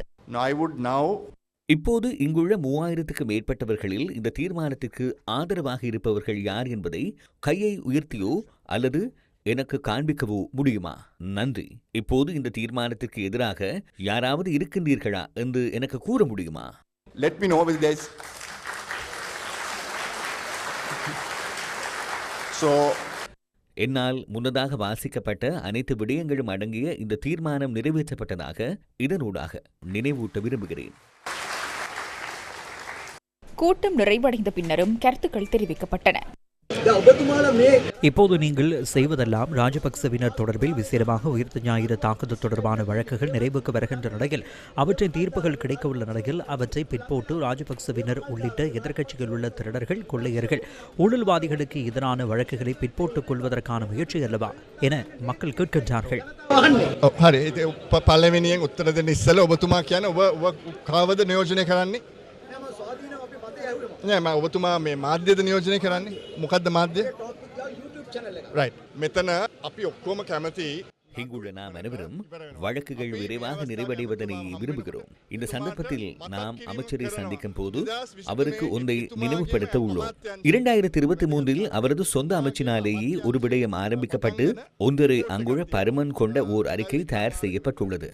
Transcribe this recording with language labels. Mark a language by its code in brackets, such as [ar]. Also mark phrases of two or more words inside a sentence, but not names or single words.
[ta] இப்போது இங்குள்ள 3,000க்கு மேற்பட்டவர்களில் இந்த தீர்மானத்திற்கு ஆதரவாக இருப்பவர்கள் யார் என்பதை கையை உயர்த்தியோ அல்லது எனக்கு காண்பிக்கவோ முடியுமா? நன்றி. இப்போது இந்த தீர்மானத்திற்கு எதிராக யாராவது இருக்கின்றீர்களா என்று எனக்கு கூற முடியுமா? [en] Let me know with this. So [ta] என்னால் முன்னதாக வாசிக்கப்பட்ட அனைத்து விடயங்களும் அடங்கிய இந்த தீர்மானம் நிறைவேற்றப்பட்டதாக இதனூடாக நினைவூட்ட விரும்புகிறேன். கூட்டம் நிறைவடைந்த பின்னரும் கருத்துக்கள் தெரிவிக்கப்பட்டன. இப்போது நீங்கள் செய்வதெல்லாம் ராஜபக்சவினர் தொடர்பில் விசேடமாக உயிர்த்த ஞாயிறு தாக்குதல் தொடர்பான வழக்குகள் நிறைவுக்கு வருகின்ற நிலையில் அவற்றின் தீர்ப்புகள் கிடைக்க உள்ள நிலையில் அவற்றை பிற்போட்டு ராஜபக்சவினர் உள்ளிட்ட எதிர்க்கட்சிகள் உள்ள திருடர்கள், கொள்ளையர்கள், ஊழல்வாதிகளுக்கு எதிரான வழக்குகளை பிற்போட்டுக் கொள்வதற்கான முயற்சி அல்லவா என மக்கள் கேட்கின்றார்கள். [si] හරි පල්ලවෙනියෙන් උත්තර දෙන්න ඉස්සෙල්ලා ඔබතුමා කියන්නේ ඔබ කාවද නියෝජනය කරන්නේ? නෑ මම ඔබතුමා මේ මාධ්‍යද නියෝජනය කරන්නේ? මොකද්ද මාධ්‍ය? රයිට්. මෙතන අපි ඔක්කොම කැමති [ta] இங்குள்ள நாம் அனைவரும் வழக்குகள் விரைவாக நிறைவடைவதனை விரும்புகிறோம். இந்த சந்தர்ப்பத்தில் நாம் அமைச்சரை சந்திக்கும் போது அவருக்கு ஒன்றை நினைவுபடுத்த உள்ளோம். 2023 அவரது சொந்த அமைச்சினாலேயே ஒரு விடயம் ஆரம்பிக்கப்பட்டு 1.5 அங்குல பருமன் கொண்ட ஓர் அறிக்கை தயார் செய்யப்பட்டுள்ளது.